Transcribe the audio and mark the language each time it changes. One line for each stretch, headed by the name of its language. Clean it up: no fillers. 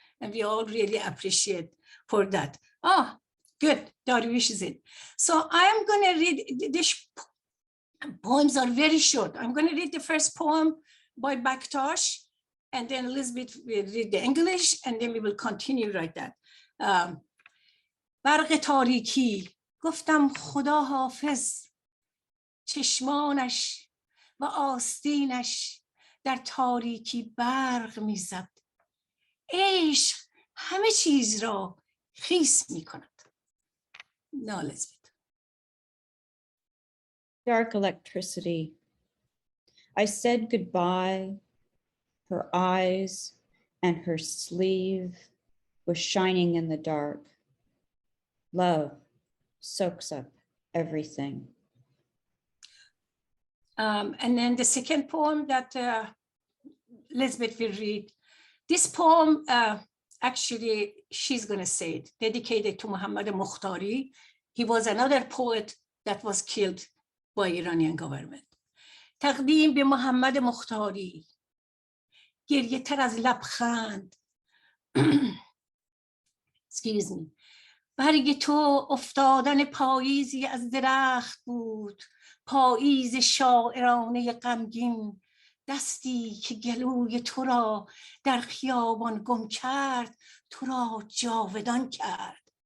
English: And we all really appreciate for that. Oh, good, Dariush is in. So I'm gonna read, these poems are very short. I'm gonna read the first poem by BAKTASH, and then Lisbit will read the English, and then we will continue like that.
Persian: برق تاریکی گفتم خدا حافظ چشمانش و آستینش در تاریکی برق میزد. عشق همه چیز را خیس میکند.
English: No, Lisbit. Dark electricity. I said goodbye. Her eyes and her sleeve was shining in the dark. Love soaks up everything. And then the second poem that Lisbit will read. This poem, actually, she's going to say it, dedicated to Muhammad Mukhtari. He was another poet that was killed by Iranian government.
Persian: تقدیم به محمد مختاری، گریه تر از لبخند
English: excuse me.
Persian: برگ تو افتادن پاییزی از درخت بود، پاییز شاعرانه غمگین، دستی که گلوی تو را در خیابان گم کرد، تو را جاودان کرد.